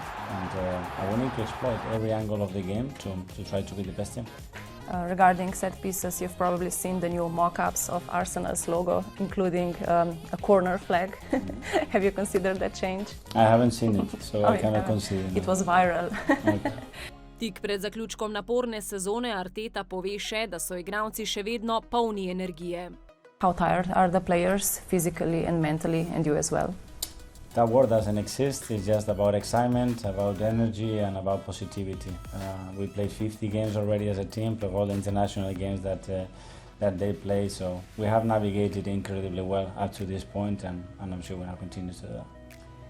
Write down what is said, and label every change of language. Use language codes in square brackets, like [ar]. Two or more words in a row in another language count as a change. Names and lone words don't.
[en] And we need to exploit every angle of the game to try to be the best team. Regarding set pieces, you've probably seen the new mock-ups of Arsenal's logo, including a corner flag. Have you considered that change? I haven't seen it, so I cannot consider it. It was viral. Okay. [sl] Tik pred zaključkom naporne sezone Arteta pove še, da so igralci še vedno polni energije. [en] How tired are the players, physically and mentally, and you as well? That word doesn't exist. It's just about excitement, about energy, and about positivity. We played 50 games already as a team, plus all the international games that they play. So we have navigated incredibly well up to this point, and I'm sure we'll continue to do that.